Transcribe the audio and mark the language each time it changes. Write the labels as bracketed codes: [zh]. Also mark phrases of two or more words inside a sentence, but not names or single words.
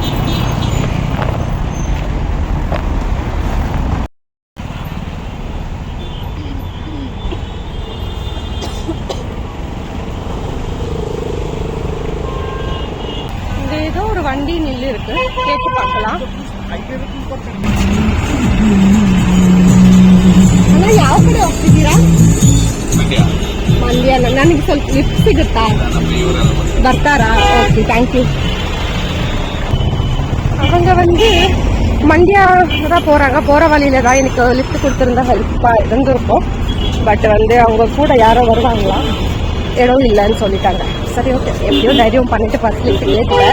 [ta] ஏதோ ஒரு வண்டி நில்லு இருக்கு, கேட்டு பார்க்கலாம். [kn] ಅಣ್ಣ ಯಾವ ಕಡೆ ಹೋಗ್ತಿದ್ದೀರಾ? ಮಂಡ್ಯ. ನನಗೆ ಸ್ವಲ್ಪ ಲಿಫ್ಟ್ ಸಿಗುತ್ತಾ? ಬರ್ತಾರಾ? [en] okay, thank you. [ta] அவங்க வந்து மண்டியா தான் போகிறாங்க. போகிற வழியில தான் எனக்கு லிஃப்ட் கொடுத்துருந்தா ஹெல்ப்பாக இருந்திருக்கும். பட் வந்து அவங்க கூட யாரோ வருவாங்களா, இடம் இல்லைன்னு சொல்லிட்டாங்க. சரி, ஓகே, எப்படியோ தைரியம் பண்ணிட்டு [en] first lift [ta] கேட்டுட்டேன்.